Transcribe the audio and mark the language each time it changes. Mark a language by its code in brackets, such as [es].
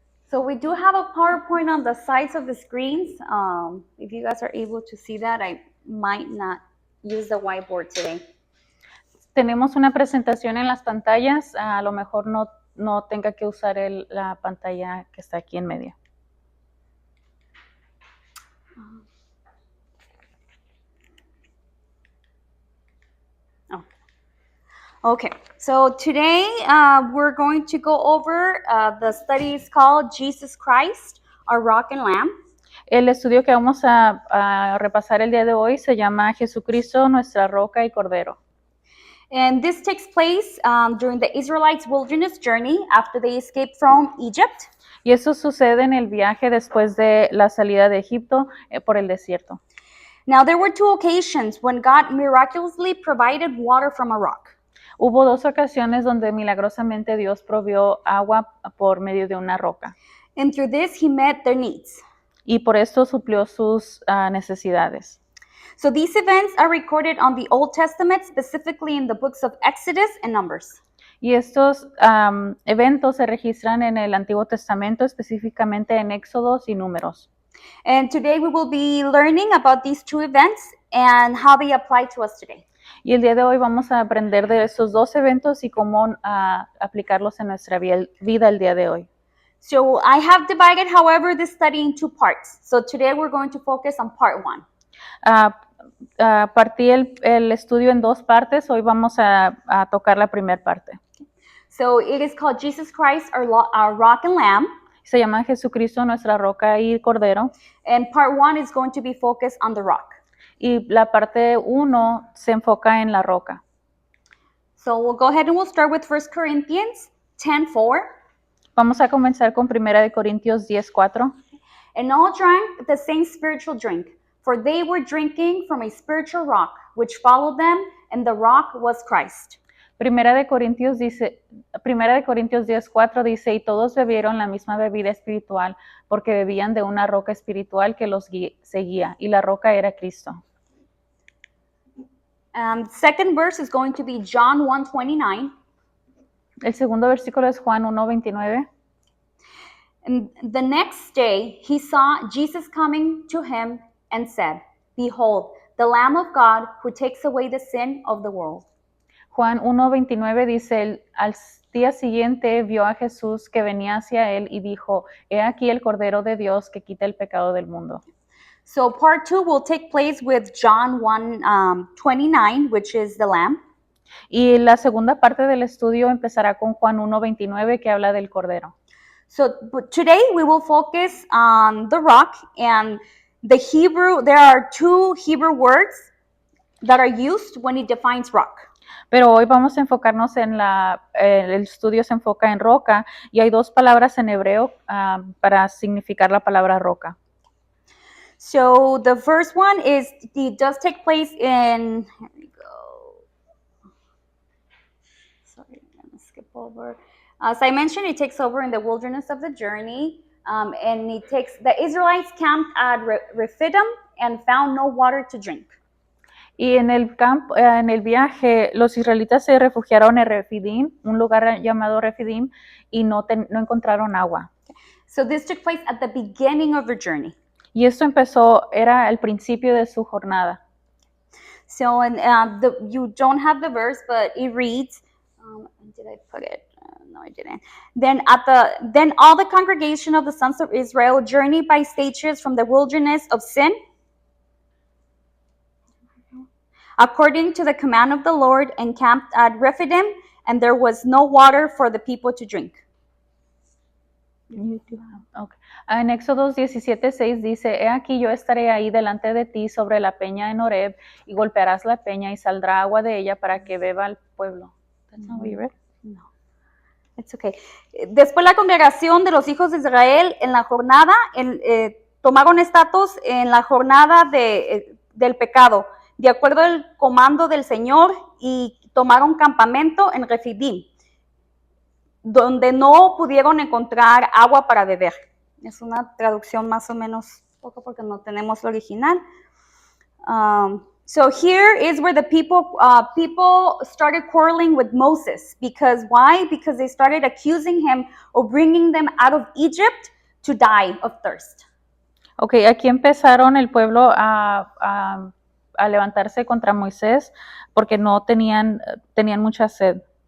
[en] So we do have a PowerPoint on the sides of the screens. If you guys are able to see that, I might not use the whiteboard today. [es] Tenemos una presentación en las pantallas, a lo mejor no tenga que usar la pantalla que está aquí en medio. [en] Okay, so today we're going to go over the studies called Jesus Christ, Our Rock and Lamb. [es] El estudio que vamos a repasar el día de hoy se llama Jesucristo, nuestra roca y cordero. [en] And this takes place during the Israelites' wilderness journey after they escaped from Egypt. [es] Y eso sucede en el viaje después de la salida de Egipto por el desierto. [en] Now there were two occasions when God miraculously provided water from a rock. [es] Hubo dos ocasiones donde milagrosamente Dios provió agua por medio de una roca. [en] And through this, he met their needs. [es] Y por esto suplió sus necesidades. [en] So these events are recorded on the Old Testament, specifically in the books of Exodus and Numbers. [es] Y estos eventos se registran en el Antiguo Testamento, específicamente en Éxodos y Números. [en] And today we will be learning about these two events and how they apply to us today. [es] Y el día de hoy vamos a aprender de esos dos eventos y cómo aplicarlos en nuestra vida el día de hoy. [en] So I have divided, however, this study into parts. So today we're going to focus on part 1. [es] Partí el estudio en dos partes. Hoy vamos a tocar la primera parte. [en] So it is called Jesus Christ, our rock and lamb. [es] Se llama Jesucristo, nuestra roca y cordero. [en] And part 1 is going to be focused on the rock. [es] Y la parte 1 se enfoca en la roca. [en] So we'll go ahead and we'll start with 1 Corinthians 10:4. [es] Vamos a comenzar con 1 de Corintios 10:4. [en] And all drank the same spiritual drink, for they were drinking from a spiritual rock, which followed them, and the rock was Christ. [es] 1 de Corintios 10:4 dice, y todos bebieron la misma bebida espiritual, porque bebían de una roca espiritual que los seguía, y la roca era Cristo. [en] Second verse is going to be John 1:29. [es] El segundo versículo es Juan 1:29. [en] And the next day he saw Jesus coming to him and said, Behold, the Lamb of God who takes away the sin of the world. [es] Juan 1:29 dice, al día siguiente vio a Jesús que venía hacia él y dijo, he aquí el Cordero de Dios que quita el pecado del mundo. [en] So part 2 will take place with John 1:29, which is the Lamb. [es] Y la segunda parte del estudio empezará con Juan 1:29 que habla del Cordero. [en] So today we will focus on the rock and the Hebrew. There are 2 Hebrew words that are used when it defines rock. [es] Pero hoy vamos a enfocarnos en el estudio se enfoca en roca y hay 2 palabras en hebreo para significar la palabra roca. [en] So the first one is, it does take place in, here we go. Sorry, I'm gonna skip over. As I mentioned, it takes over in the wilderness of the journey, and the Israelites camped at Rephidim and found no water to drink. Y en el viaje, los israelitas se refugiaron en Refidim, un lugar llamado Refidim, y no encontraron agua. So this took place at the beginning of their journey. Y esto era el principio de su jornada. So you don't have the verse, but it reads, did I put it? No, I didn't. Then all the congregation of the sons of Israel journeyed by stages from the wilderness of Sin, according to the command of the Lord, and camped at Rephidim, and there was no water for the people to drink. Okay. [es] En Éxodo 17:6 dice, he aquí yo estaré ahí delante de ti sobre la peña en Horeb, y golpearás la peña y saldrá agua de ella para que beba el pueblo. [en] That's not what you read? No. It's okay. [es] Después la congregación de los hijos de Israel en la jornada, tomaron estatus en la jornada del pecado, de acuerdo al comando del Señor, y tomaron campamento en Refidim, donde no pudieron encontrar agua para beber. Es una traducción más o menos poco porque no tenemos el original. [en] So here is where the people started quarreling with Moses. Because why? Because they started accusing him of bringing them out of Egypt to die of thirst. [es] Okay, aquí empezaron el pueblo a levantarse contra Moisés porque no tenían mucha sed.